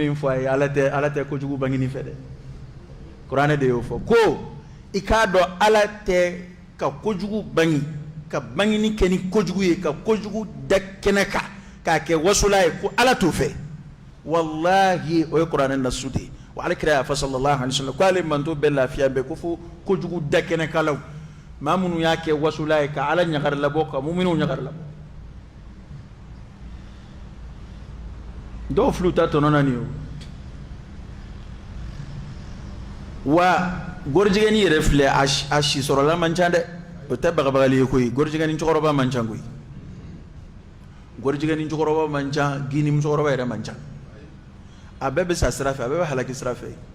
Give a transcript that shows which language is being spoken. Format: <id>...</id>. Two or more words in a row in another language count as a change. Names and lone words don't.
<bm>min fɔ a ye ala tɛ kojugu bangini fɛ dɛ kuranɛ de y'o fɔ ko i k'a dɔn ala tɛ ka kojugu bangi ka bangini kɛ ni kojugu ye ka kojugu da kɛnɛ kan k'a kɛ wasola ye ko ala t'o fɛ wallahi o ye kuranɛ nasu de ye wa alakira y'a fɔ</bm> <ar>صلى الله عليه وسلم</ar> <bm>ko ale manto bɛɛ lafiya bɛɛ ko fo kojugu da kɛnɛ kalaw maa minnu y'a kɛ wasola ye ka ala ɲagarilabɔ ka muminɛw ɲagarilabɔ dɔw filiw ta tɔnɔ na nin ye wa gɔrijɛgɛni yɛrɛ filɛ a si sɔrɔla man ca dɛ o tɛ bagabagali ye koyi gɔrijɛgɛni cɛkɔrɔba man ca koyi gɔrijɛgɛni cɛkɔrɔba man ca gini musokɔrɔba yɛrɛ man ca a bɛɛ bɛ sa sira fɛ a bɛɛ bɛ halaki sira fɛ</bm>